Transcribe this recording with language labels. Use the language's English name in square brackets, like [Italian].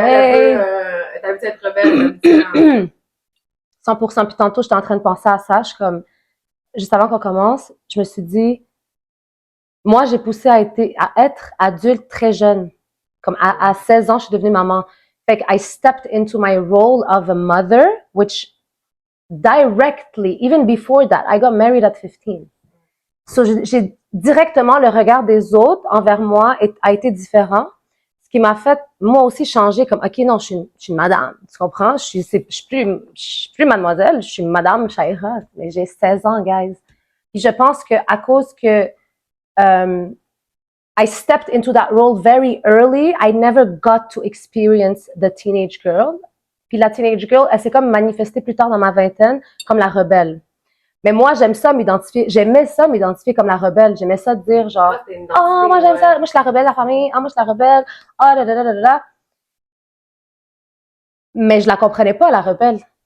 [French] elle est habituée à être rebelle, 100%. Puis tantôt, j'étais en train de penser à ça. Je suis comme, juste avant qu'on commence, je me suis dit, moi, j'ai poussé à être adulte très jeune. Comme à 16 ans, je suis devenue maman. Fait que [English] I stepped into my role of a mother, which directly, even before that, I got married at 15. [French] So, j'ai directement le regard des autres envers moi a été différent. Ce qui m'a fait, moi aussi, changer comme, OK, non, je suis une madame. Tu comprends? Je suis plus mademoiselle, je suis madame Chahira. Mais j'ai 16 ans, guys. Puis je pense que à cause que, [English] I stepped into that role very early, I never got to experience the teenage girl. [French] Puis la teenage girl, elle s'est comme manifestée plus tard dans ma vingtaine comme la rebelle. Mais moi, j'aimais ça m'identifier comme la rebelle. J'aimais ça dire genre, moi j'aime ça, moi je suis la rebelle de la famille, moi je suis la rebelle, Mais je la comprenais pas, la rebelle.